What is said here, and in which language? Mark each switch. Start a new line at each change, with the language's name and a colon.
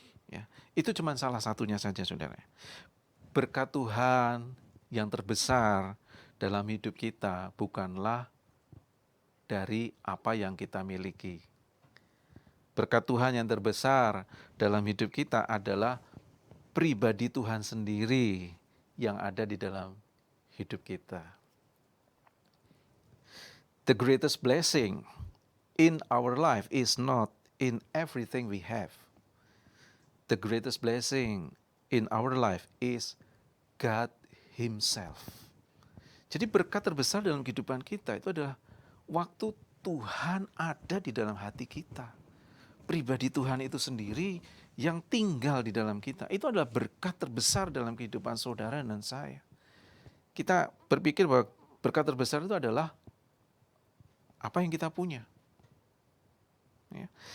Indonesian: Ya, itu cuma salah satunya saja, saudara. Berkat Tuhan yang terbesar dalam hidup kita bukanlah dari apa yang kita miliki. Berkat Tuhan yang terbesar dalam hidup kita adalah pribadi Tuhan sendiri yang ada di dalam hidup kita.
English: The greatest blessing in our life is not in everything we have. The greatest blessing in our life is God Himself.
Indonesian: Jadi berkat terbesar dalam kehidupan kita itu adalah waktu Tuhan ada di dalam hati kita. Pribadi Tuhan itu sendiri yang tinggal di dalam kita. Itu adalah berkat terbesar dalam kehidupan saudara dan saya. Kita berpikir bahwa berkat terbesar itu adalah apa yang kita punya. Ya.